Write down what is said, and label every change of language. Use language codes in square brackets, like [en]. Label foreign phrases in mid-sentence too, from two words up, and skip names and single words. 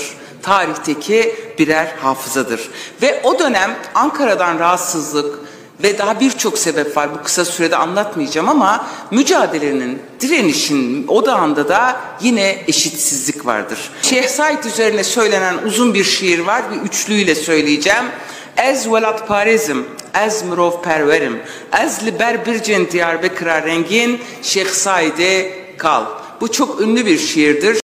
[tr] Tarihteki birer hafızadır. Ve o dönem Ankara'dan rahatsızlık ve daha birçok sebep var. Bu kısa sürede anlatmayacağım ama mücadelenin, direnişin odağında da yine eşitsizlik vardır. Şeyh Said üzerine söylenen uzun bir şiir var. Bir üçlüyle söyleyeceğim. [ku] Ez velat parezim, ez mirov perverim, ez li ber bircin Diyarbakır'a rengin, Şeyh Said'e kal. [tr] Bu çok ünlü bir şiirdir.